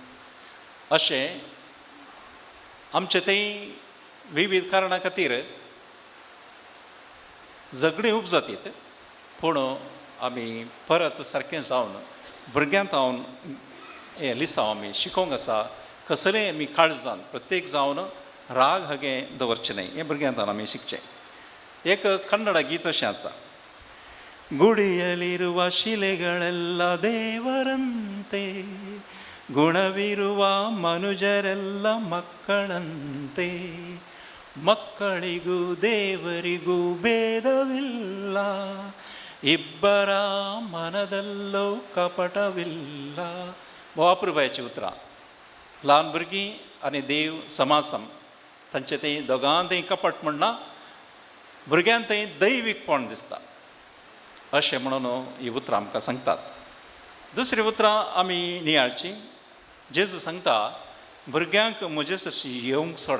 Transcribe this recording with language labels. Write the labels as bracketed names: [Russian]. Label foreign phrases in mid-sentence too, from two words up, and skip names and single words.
[Konkani] अशें आमचे थंय विविध कारणां खातीर झगडीं उपजातीत, पूण आमी परत सारकें जावन भुरग्यांक हांव हें लिसांव आमी शिकोवंक आसा. कसलेय आमी काळजान प्रत्येक जावन राग हगे दवरचें न्हय. हें भुरग्यांक आमी शिकचें. एक कन्नड गीत अशें आसा. [Kannada] ಗುಡಿಯಲಿರುವ ಶಿಲೆಗಳೆಲ್ಲ ದೇವರಂತೆ, ಗುಣವಿರುವ ಮನುಜರೆಲ್ಲ ಮಕ್ಕಳಂತೆ, ಮಕ್ಕಳಿಗೂ ದೇವರಿಗೂ ಭೇದವಿಲ್ಲ, ಇಬ್ಬರ ಮನದಲ್ಲೂ ಕಪಟವಿಲ್ಲ. [Konkani] वापरपाची उतरां. ल्हान भुरगीं आनी देव समासम, तांचे थंय दोगां थंय कपट म्हणना. भुरग्यांक थंय दैवीकपण दिसता. अशें म्हणून ही उतरां आमकां सांगतात. दुसरी उतरां आमी नियाळची. जेजू सांगता, भुरग्यांक म्हजे सरशीं येवंक सोडा.